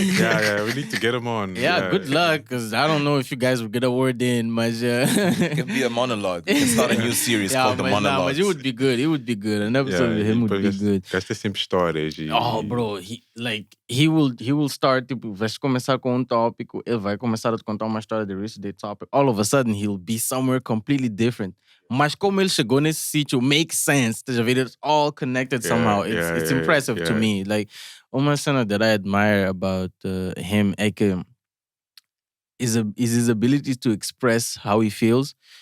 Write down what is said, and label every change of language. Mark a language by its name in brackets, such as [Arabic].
[English] Yeah, we need to get him on. Yeah, good luck, because I don't know if you guys will get a word in, mas... It could be a monologue. We can start a new series called The Monologues. But it would be good. It would be good. An episode with him would be good. [Portuguese] Gasta sempre histórias. [English] Oh, bro, he will start, [Portuguese] tipo, vais começar com um tópico, ele vai começar a te contar uma história de research topic. [English] All of a sudden, he'll be somewhere completely different. [Portuguese] Mas como ele chegou nesse sítio, [English] makes sense. It's all connected somehow. It's impressive to me. Like, uma cena that I admire about him is his ability to express how he feels.